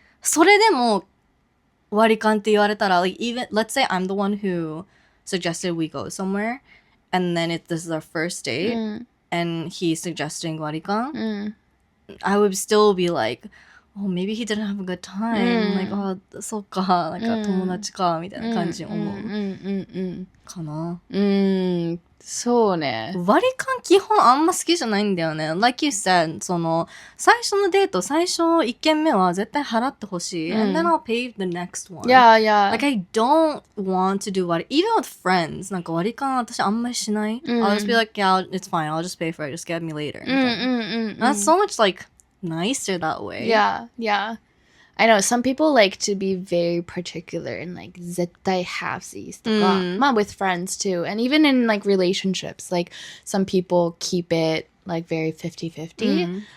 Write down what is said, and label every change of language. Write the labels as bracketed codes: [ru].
[ja] それでも割り勘って言われたら、 [en] like even, let's say I'm the one who suggested we go somewhere, and then this is our first date, and he's suggesting 割り勘, I would still be like, oh, maybe he didn't have a good time. [ja] Like, oh, そうか、なんか友達か、みたいな感じに思うかな。そうね。割り勘基本あんま好きじゃないんだよね。 [en] Like you said, [ja] その、最初のデート、最初1軒目は絶対払ってほしい。 [en] And then I'll pay the next one. Yeah, yeah. Like, I don't want to do what, even with friends, [ja] なんか割り勘私あんまりしない。 [en] I'll just be like, yeah, it's fine. I'll just pay for it. Just get me later. That's so much, like, nicer that way. Yeah, yeah. I know some people like to be very particular and like 絶対 halfsies とか、まあ with friends too, and even in like relationships, like some people keep it like very 50-50.